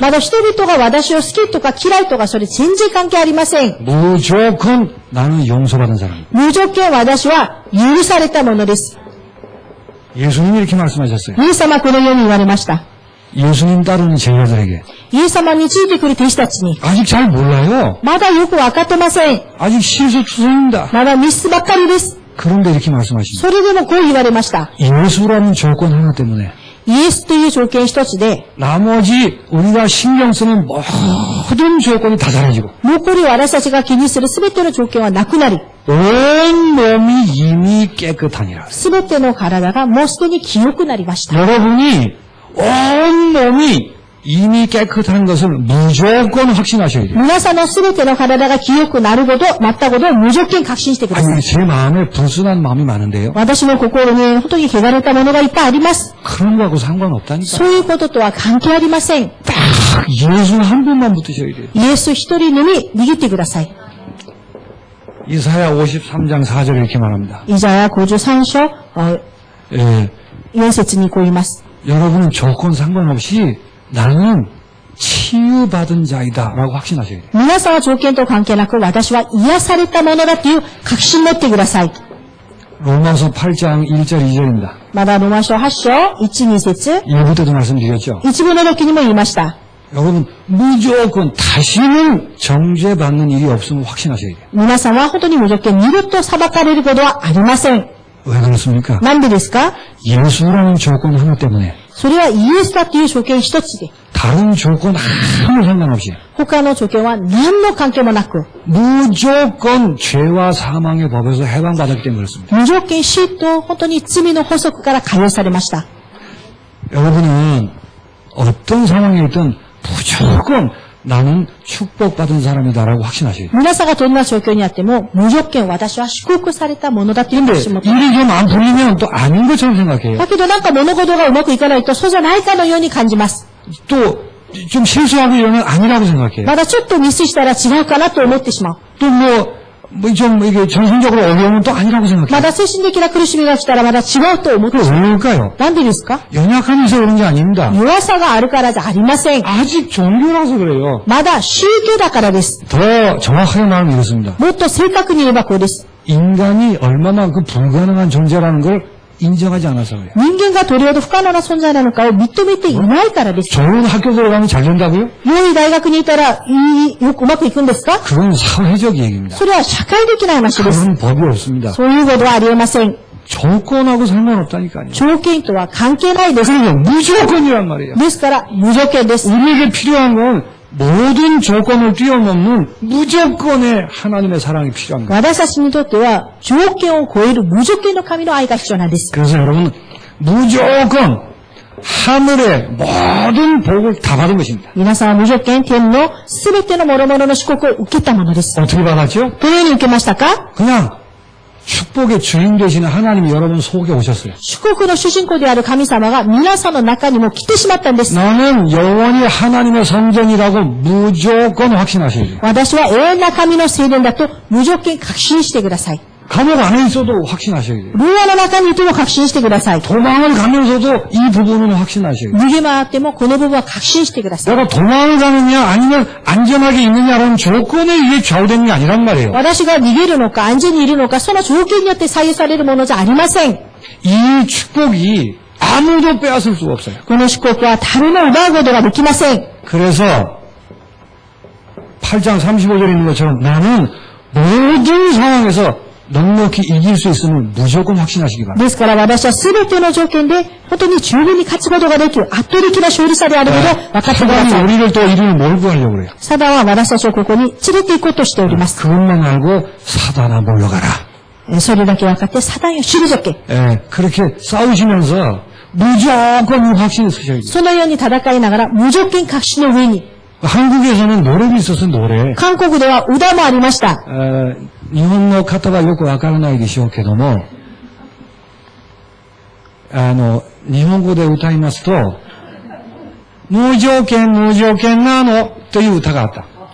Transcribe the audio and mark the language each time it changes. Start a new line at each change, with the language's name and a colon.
Japanese: まだ人々が私を好きとか嫌いとかそれ全然関係ありません。
Korean: 무조건 나는 용서받은 사람입니다.
Japanese: 無条件私は許されたものです。
Korean: 예수님이 이렇게 말씀하셨어요.
Japanese: イエス様はこのように言われました。
Korean: 예수님 따르는 제자들에게
Japanese: イエス様についてくる弟子たちに、
Korean: 아직 잘 몰라요.
Japanese: まだよくわかってません。
Korean: 아직 실수투성입니다.
Japanese: まだミスばっかりです。
Korean: 그런데 이렇게 말씀하십니다.
Japanese: それでもこう言われました。
Korean: 예수라는 조건 하나 때문에
Japanese: イエスという条件一つで、
Korean: 나머지 우리가 신경 쓰는 모든 조건이 다 사라지고
Japanese: 残り私たちが気にするすべての条件はなくなり、
Korean: 온 몸이 이미 깨끗하니라.
Japanese: すべての体がもうすでに清くなりました。
Korean: 여러분이 온 몸이 이미 깨끗한 것을 무조건 확신하셔야 돼요.
Japanese: 皆さんのすべての体が清くなること、なったことを無条件確信してください。
Korean: 아니, 제 마음에 불순한 마음이 많은데요.
Japanese: 私の心に本当に汚れたものがいっぱいあります。
Korean: 그런 거하고 상관없다니까.
Japanese: そういうこととは関係ありません。
Korean: 딱 예수 한 분만 붙으셔야 돼요.
Japanese: イエス一人のみ握ってください。
Korean: 이사야 53장 4절에 이렇게 말합니다.
Japanese: イザヤ53章
Korean: 예,
Japanese: 4節にこう言います。
Korean: 여러분은 조건 상관없이 나는 치유받은 자이다 라고 확신하셔야 돼요.
Japanese: 皆さんは条件と関係なく私は癒されたものだという確信を持ってください。
Korean: 로마서 8장 1절 2절입니다.
Japanese: まだロマ書8章1、2節
Korean: 일부 때도 말씀드렸죠.
Japanese: 一部の時にも言いました。
Korean: 여러분 무조건 다시는 정죄받는 일이 없음을 확신하셔야 돼요.
Japanese: 皆さんは本当に無条件二度と裁かれることはありません。
Korean: 왜 그렇습니까?
Japanese: なんでですか？
Korean: 예수라는 조건 하나 때문에
Japanese: それはイエスだという条件一つで、
Korean: 다른 조건 아무 상관없이
Japanese: 他の条件は何の関係もなく、
Korean: 무조건 죄와 사망의 법에서 해방받았기 때문에 그렇습니다.
Japanese: 無条件死と本当に罪の法則から解放されました。
Korean: 여러분은 어떤 상황에 있든 무조건 나는 축복받은 사람이다라고 확신하셔야 돼요.
Japanese: 皆さんがどんな状況にあっても、無条件私は祝福されたものだという
Korean: 근데
Japanese: 確信を持って
Korean: 일이 좀 안 풀리면 또 아닌 것처럼 생각해요.
Japanese: だけどなんか物事がうまくいかないとそうじゃないかのように感じます。
Korean: 또 좀 실수하고 이러면 아니라고 생각해요.
Japanese: まだちょっとミスしたら違うかなと思ってしまう。
Korean: 또 좀 이게 정신적으로 어려우면 또 아니라고
Japanese: ま
Korean: 생각해요.
Japanese: だ精神的な苦しみが来たらまだ違うと思って
Korean: 그게
Japanese: しまう。
Korean: 왜일까요?
Japanese: なんでですか？
Korean: 연약함에서 그런 게 아닙니다.
Japanese: 弱さがあるからじゃありません。
Korean: 아직 종교라서 그래요.
Japanese: まだ宗教だからです。
Korean: 더 정확하게 말하면 이렇습니다.
Japanese: もっと正確に言えばこうです。
Korean: 인간이 얼마나 그 불가능한 존재라는 걸 인정하지 않아서 그래요.
Japanese: 人間がどれほど不可能な存在なのかを認めていないからです。
Korean: 좋은 학교 들어가면 잘 된다고요?
Japanese: 良い大学にいたらよくうまくいくんですか？
Korean: 그건 사회적 얘기입니다.
Japanese: それは社会的な話です。
Korean: 그런 법이 없습니다.
Japanese: そういうことはありえません。
Korean: 조건하고 상관없다니까요.
Japanese: 条件とは関係ないです。
Korean: 그러니까 무조건이란 말이에요.
Japanese: ですから、無条件です。
Korean: 우리에게 필요한 건 모든 조건을 뛰어넘는 무조건의 하나님의 사랑이 필요한 거예요.
Japanese: 私たちにとっては、条件を超える無条件の神の愛が必要なんです。
Korean: 그래서 여러분 무조건 하늘의 모든 복을 다 받은 것입니다.
Japanese: 皆さんは無条件、天のすべての諸々の祝福を受けたものです。
Korean: 어떻게 받았죠?
Japanese: どのように受けましたか？
Korean: 그냥 축복의 주인 되시는 하나님이 여러분 속에 오셨어요.
Japanese: 祝福の主人公である神様が皆さんの中にも来てしまったんです。
Korean: 나는 영원히 하나님의 성전이라고 무조건 확신하셔야죠.
Japanese: 私は永遠な神の聖殿だと無条件確信してください。
Korean: 감옥 안에 있어도 확신하셔야죠.
Japanese: 牢屋の中にいても確信してください。
Korean: 도망을 가면서도 이 부분은 확신하셔야죠.
Japanese: 逃げ回ってもこの部分は確信してください。
Korean: 내가 도망을 가느냐 아니면 안전하게 있느냐라는 조건에 의해 좌우되는 게 아니란 말이에요.
Japanese: 私が逃げるのか安全にいるのかその条件によって左右されるものじゃありません。
Korean: 이 축복이 아무도 빼앗을 수가 없어요.
Japanese: この祝福は誰も奪うことができません。
Korean: 그래서 8장 35절에 있는 것처럼 나는 모든 상황에서 넉넉히 이길 수 있음을 무조건 확신하시기 바랍니다.
Japanese: ですから私は全ての条件で本当に十分に勝つことができる圧倒的な勝利者であることを分かってください。
Korean: 우리를 또 이름을 몰고 하려고 그래요.
Japanese: サダンは私たちをここに連れて行こうとしております。
Korean: 그것만 알고 사단아 몰려가라.
Japanese: それだけ分かってサダンを退け。
Korean: 그렇게 싸우시면서 무조건 확신을 쓰셔야죠.
Japanese: そのように戦いながら無条件確信の上に
Korean: 한국에서는 노래도 있어서 노래.
Japanese: 韓国では歌もありました。日本の方はよくわからないでしょうけども、日本語で歌いますと、無条件なのという歌があった。